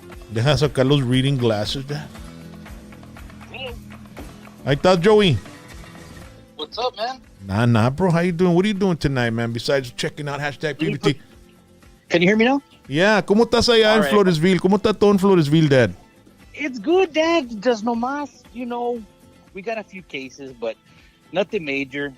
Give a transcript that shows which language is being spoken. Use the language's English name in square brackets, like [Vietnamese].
[Spanish] Deja sacar los [English] reading glasses. [Spanish] Ahí está, Joey. [English] What's up, man? Nah, bro. How you doing? What are you doing tonight, man? Besides checking out hashtag PVT. Can you hear me now? Yeah. [Spanish] ¿Cómo estás allá en Floresville? ¿Cómo está todo en Floresville, Dad? [English] It's good, Dad. Just no más. You know, we got a few cases, but nothing major.